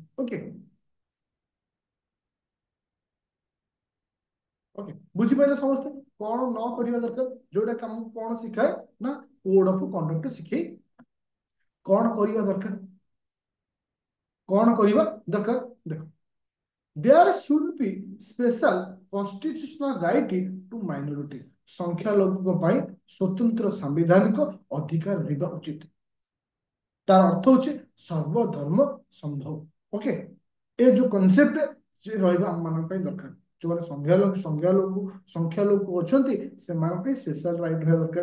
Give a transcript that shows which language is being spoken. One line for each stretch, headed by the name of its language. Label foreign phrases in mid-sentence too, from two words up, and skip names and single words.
Odia: ଓକେ, ଓକେ, ବୁଝିପାରିଲେ ସମସ୍ତେ କଣ ନ କରିବା ଦରକାର, ଯୋଉଟା କି ଆମକୁ କଣ ଶିଖାଏ ନା
English: code of conduct
Odia: ଶିଖେଇ। କଣ କରିବା ଦରକାର, କଣ କରିବା ଦରକାର, ଦେଖ,
English: there should be special constitutional right to minority।
Odia: ସଂଖ୍ୟାଲଘୁଙ୍କ ପାଇଁ ସ୍ୱତନ୍ତ୍ର ସାମ୍ବିଧାନିକ ଅଧିକାର ରହିବା ଉଚିତ। ତାର ଅର୍ଥ ହଉଛି ସର୍ବଧର୍ମ ସମ୍ଭବ। ଓକେ, ଏ ଯୋଉ କନସେପ୍ଟ ସେ ରହିବା ଆମ ମାନଙ୍କ ପାଇଁ ଦରକାର। ଯୋଉମାନେ ସଂଖ୍ୟାଲଘୁ ଅଛନ୍ତି ସେମାନଙ୍କ ପାଇଁ
English: special right
Odia: ରହିବା ଦରକାର।